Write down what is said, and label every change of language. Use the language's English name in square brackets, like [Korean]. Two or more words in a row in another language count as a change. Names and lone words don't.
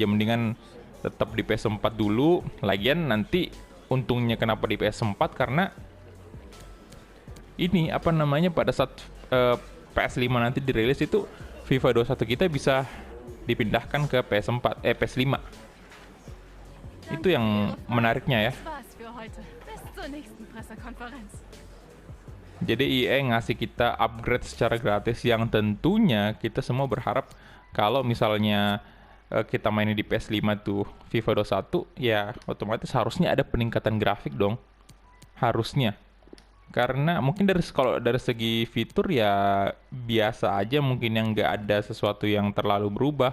[Indonesian] Mendingan tetap di PS4 dulu. Lagian nanti untungnya kenapa di PS4 karena ini apa namanya pada saat PS5 nanti dirilis itu FIFA 21 kita bisa dipindahkan ke PS5. Itu yang menariknya ya. [German] Das war's für heute. Bis zur nächsten Pressekonferenz. [Indonesian] Jadi EA ngasih kita upgrade secara gratis yang tentunya kita semua berharap kalau misalnya kita mainin di PS5 tuh FIFA 21 ya otomatis harusnya ada peningkatan grafik dong. Harusnya. Karena mungkin kalau dari segi fitur ya biasa aja, mungkin yang nggak ada sesuatu yang terlalu berubah.